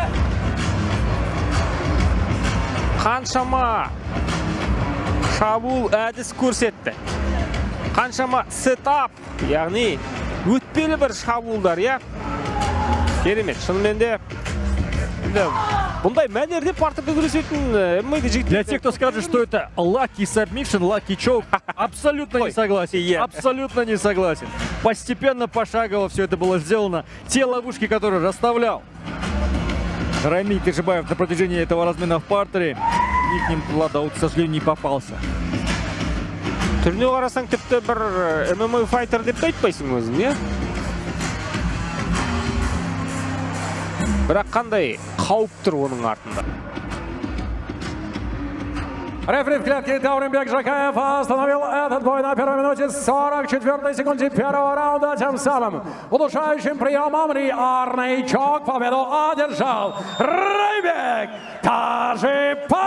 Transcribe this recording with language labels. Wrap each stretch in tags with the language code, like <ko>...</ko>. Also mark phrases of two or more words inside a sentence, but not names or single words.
<kk>Қаншама шабуыл әдіс көрсетті. Қаншама сетап, яғни өтпелі бір шабуылдар, я? Керемет, шынымен де бұндай мәнерде партерде күресетін ММА жігіттер.</kk> <ru>Для тех, кто скажет, что это</ru> <en>lucky submission, lucky choke,</en> <ru>абсолютно не согласен. Абсолютно не согласен. Постепенно, пошагово все это было сделано. Те ловушки, которые расставлял Райымбек Тажибаев на протяжении этого размена в партере, к ним Даут, к сожалению, не попался.</ru> <kk>Түріне қарасаң тіпті бір ММА файтер деп айтпайсың өзің, не? Бірақ қандай қауіп тұр оның артында.</kk> <ru>Рефери в клетке Дауренбек Жакаев остановил этот бой на первой минуте 44 секунде первого раунда. Тем самым удушающим приемом Риарный Чок победу одержал Райымбек Тажибаев.</ru>